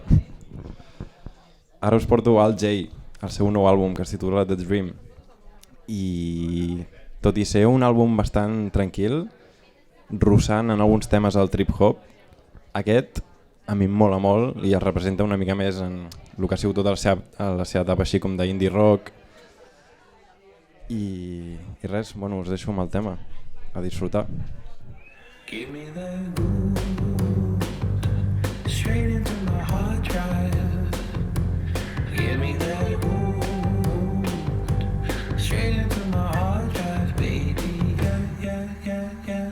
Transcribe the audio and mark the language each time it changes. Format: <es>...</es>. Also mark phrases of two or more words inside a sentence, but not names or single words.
<ca>Ara us porto Al Jay, el seu nou àlbum que es titula The Dream, i tot i ser un àlbum bastant tranquil, russant en alguns temes al trip-hop, aquest a mi em mola molt i es representa una mica més en el que ha sigut tota la seva etapa així com d'</ca> <en>indie rock.</en> <ca>I res, bueno, us deixo amb el tema, a disfrutar.</ca> <en>Give me that groove, straight into my hard drive. Give me that groove, straight into my hard drive, baby. Yeah, yeah, yeah, yeah.</en>